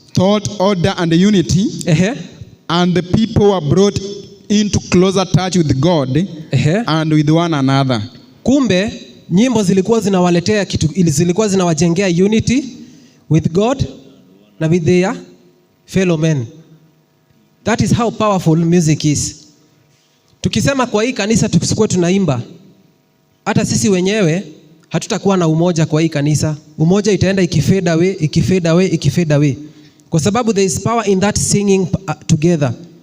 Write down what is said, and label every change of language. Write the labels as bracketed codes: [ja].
[en] Thought, order and unity, and the people were brought into closer touch with God and with one another. [sw] Kumbe nyimbo zilikuwa zinawaletea kitu, zilikuwa zinawajengea unity [en] with God [sw] na [en] with their fellow men. That is how powerful music is. [sw] Tukisema kwa hii kanisa tukisikuwa tunaimba, hata sisi wenyewe hatutakuwa na umoja kwa hii kanisa. Umoja itaenda ikifade away. Kwa sababu [en] there is power in that singing together.